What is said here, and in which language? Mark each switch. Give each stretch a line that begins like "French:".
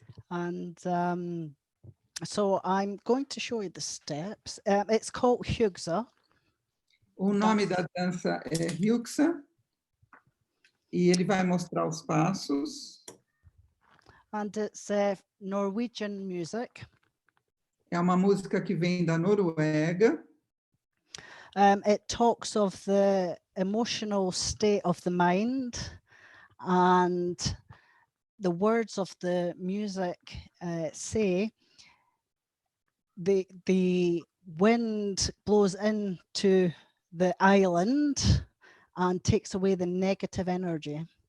English: And so I'm going to show you the steps. It's called Hugsa.
Portuguese: O nome da dança é Hugsa, e ele vai mostrar os passos.
English: And it's Norwegian music.
Portuguese: É uma música que vem da Noruega.
English: It talks of the emotional state of the mind, and the words of the music say the wind blows into the island and takes away the negative energy.